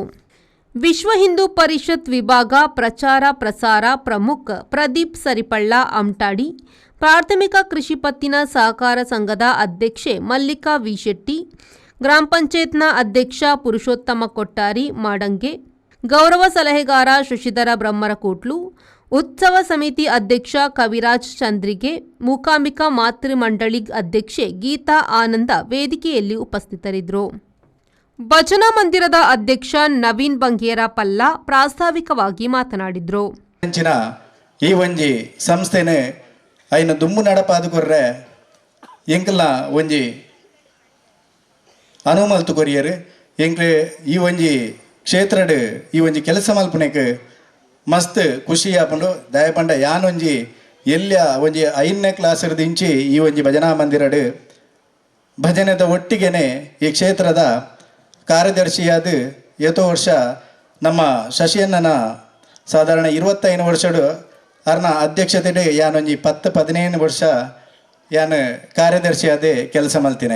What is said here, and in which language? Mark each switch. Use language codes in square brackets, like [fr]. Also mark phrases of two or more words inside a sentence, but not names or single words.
[kn] ವಿಶ್ವ ಹಿಂದೂ ಪರಿಷತ್ ವಿಭಾಗ ಪ್ರಚಾರ ಪ್ರಸಾರ ಪ್ರಮುಖ ಪ್ರದೀಪ್ ಸರಿಪಳ್ಳ ಅಮ್ಟಾಡಿ, ಪ್ರಾಥಮಿಕ ಕೃಷಿ ಪತ್ತಿನ ಸಹಕಾರ ಸಂಘದ ಅಧ್ಯಕ್ಷೆ ಮಲ್ಲಿಕಾ ವಿ ಶೆಟ್ಟಿ, ಗ್ರಾಮ ಪಂಚಾಯತ್ನ ಅಧ್ಯಕ್ಷ ಪುರುಷೋತ್ತಮ ಕೊಟ್ಟಾರಿ ಮಾಡಂಗೆ, ಗೌರವ ಸಲಹೆಗಾರ ಶಶಿಧರ ಬ್ರಹ್ಮರಕೋಟ್ಲು, ಉತ್ಸವ ಸಮಿತಿ ಅಧ್ಯಕ್ಷ ಕವಿರಾಜ್ ಚಂದ್ರಿಗೆ, ಮೂಕಾಂಬಿಕಾ ಮಾತೃ ಮಂಡಳಿ ಅಧ್ಯಕ್ಷೆ ಗೀತಾ ಆನಂದ ವೇದಿಕೆಯಲ್ಲಿ ಉಪಸ್ಥಿತರಿದ್ದರು. ಭಜನಾ ಮಂದಿರದ ಅಧ್ಯಕ್ಷ ನವೀನ್ ಬಂಗೇರ ಪಲ್ಲ ಪ್ರಾಸ್ತಾವಿಕವಾಗಿ ಮಾತನಾಡಿದರು. [tcy] ಈ ಒಂಜಿ ಸಂಸ್ಥೆನೆ ಐನ ದುಮ್ಮು ನಡಪಾದುಕೊರ್ರೆ ಎಂಕಲ್ನ ಒಂಜಿ ಅನುಮಲ್ತು ಕೊರಿಯರು ಎಂಕ್ಲೆ ಈ ಒಂಜಿ ಕ್ಷೇತ್ರಡ್ ಈ ಒಂಜಿ ಕೆಲಸ ಮಲ್ಪನೆಕ್ ಮಸ್ತ್ ಖುಷಿ ಆಪುಂಡು. ದಯಪಂಡ ಯಾನೊಂಜಿ ಎಲ್ಯ ಒಂಜಿ 5ನೇ ಕ್ಲಾಸ್ ದಿಂಚಿ ಈ ಒಂಜಿ ಭಜನಾ ಮಂದಿರಡ್ ಭಜನೆದ ಒಟ್ಟಿಗೆನೆ ಈ ಕ್ಷೇತ್ರದ ಕಾರ್ಯದರ್ಶಿಯಾದ ಎತೋ ವರ್ಷ ನಮ್ಮ ಶಶಿಯಣ್ಣನ ಸಾಧಾರಣ 25 ವರ್ಷಡು ಅರ್ನ ಅಧ್ಯಕ್ಷತೆಡ್ ಯಾನೊಂಜಿ 10-15 ವರ್ಷ ಯಾನ್ ಕಾರ್ಯದರ್ಶಿಯಾದ ಕೆಲಸ ಮಲ್ತಿನಿ.